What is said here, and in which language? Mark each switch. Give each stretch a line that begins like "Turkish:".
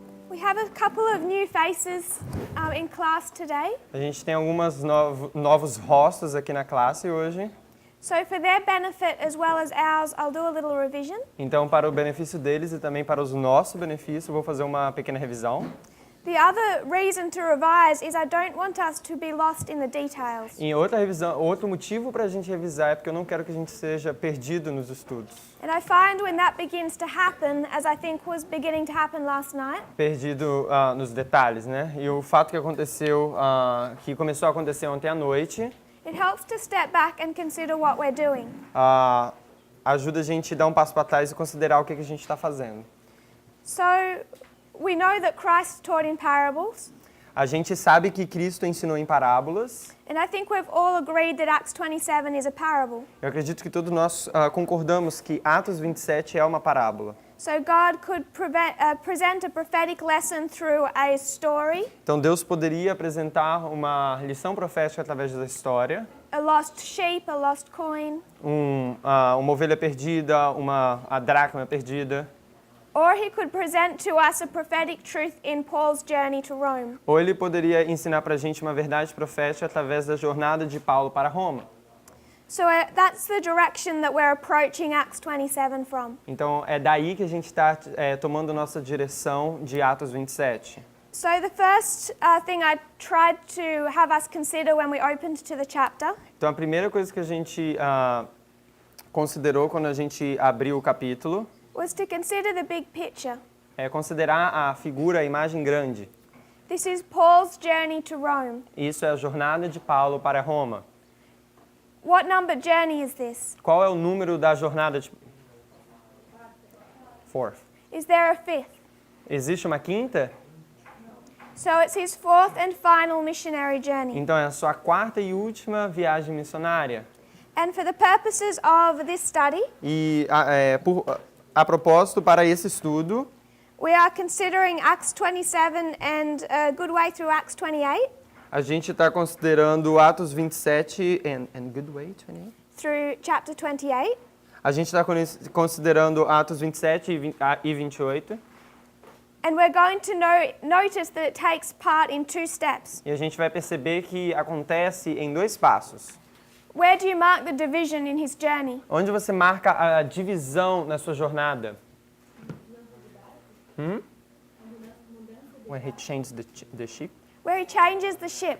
English: We have a couple of new faces in class today.
Portuguese: A gente tem alguns novos rostos aqui na classe hoje.
English: So for their benefit as well as ours, I'll do a little revision.
Portuguese: Então, para o benefício deles e também para o nosso benefício, eu vou fazer uma pequena revisão.
English: The other reason to revise is I don't want us to be lost in the details.
Portuguese: E outra revisão, outro motivo para a gente revisar é porque eu não quero que a gente seja perdido nos estudos.
English: And I find when that begins to happen, as I think was beginning to happen last night,
Portuguese: Perdido nos detalhes, né? E o fato que aconteceu, que começou a acontecer ontem à noite,
English: it helps to step back and consider what we're doing.
Portuguese: ajuda a gente a dar um passo para trás e considerar o que a gente está fazendo.
English: So we know that Christ taught in parables.
Portuguese: A gente sabe que Cristo ensinou em parábolas.
English: And I think we've all agreed that Acts 27 is a parable.
Portuguese: Eu acredito que todos nós concordamos que Atos 27 é uma parábola.
English: So God could present a prophetic lesson through a story,
Portuguese: Então Deus poderia apresentar uma lição profética através da história,
English: a lost sheep, a lost coin,
Portuguese: uma ovelha perdida, a dracma perdida.
English: or he could present to us a prophetic truth in Paul's journey to Rome.
Portuguese: Ou ele poderia ensinar para a gente uma verdade profética através da jornada de Paulo para Roma.
English: So that's the direction that we're approaching Acts 27 from.
Portuguese: Então é daí que a gente está tomando nossa direção de Atos 27.
English: So the first thing I tried to have us consider when we opened to the chapter
Portuguese: Então a primeira coisa que a gente considerou quando a gente abriu o capítulo
English: was to consider the big picture.
Portuguese: é considerar a figura, a imagem grande.
English: This is Paul's journey to Rome.
Portuguese: Isso é a jornada de Paulo para Roma.
English: What number journey is this?
Portuguese: Qual é o número da jornada de...
English: Fourth. Is there a fifth?
Portuguese: Existe uma quinta?
English: So it's his fourth and final missionary journey.
Portuguese: Então é a sua quarta e última viagem missionária.
English: And for the purposes of this study,
Portuguese: E a propósito, para esse estudo,
English: we are considering Acts 27 and a good way through Acts 28
Portuguese: a gente está considerando Atos 27
English: and good way
Portuguese: 28?
English: through chapter 28.
Portuguese: A gente está considerando Atos 27 e 28.
English: And we're going to notice that it takes part in two steps.
Portuguese: E a gente vai perceber que acontece em dois passos.
English: Where do you mark the division in his journey?
Portuguese: Onde você marca a divisão na sua jornada?
English: When he changed the ship? Where he changes the ship.